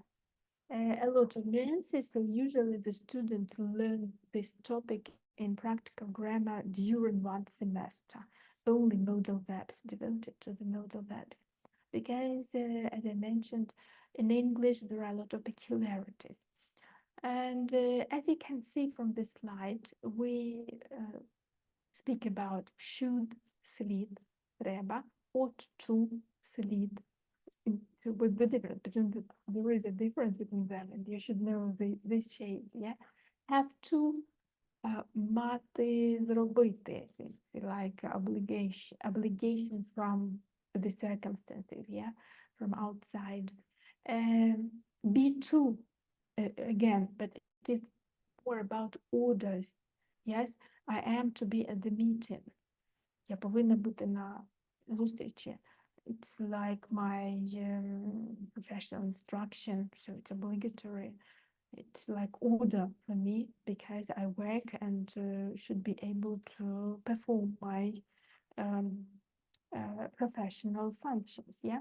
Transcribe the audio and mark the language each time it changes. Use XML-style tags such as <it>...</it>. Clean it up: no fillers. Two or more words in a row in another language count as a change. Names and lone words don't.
<en>A lot of nuances, so usually the students learn this topic in practical grammar during one semester, only modal verbs devoted to the modal verbs. Because, as I mentioned, in English there are a lot of peculiarities. And as you can see from this slide, we speak about should,</en> <uk>слід, треба,</uk> <en>ought to, слід, with the difference between there is a difference between them and you should know these shades, yeah. Have to,</en> <uk>мати, зробити,</uk> <en>like obligation from the circumstances, yeah, from outside. Be to, again, but it is more about orders. Yes, I am to be at the meeting.</en> <uk>Я повинна бути на зустрічі.</uk> <en>It's like my professional instruction, so it's obligatory. It's like order for me because I work and should be able to perform my professional functions, yeah?</en>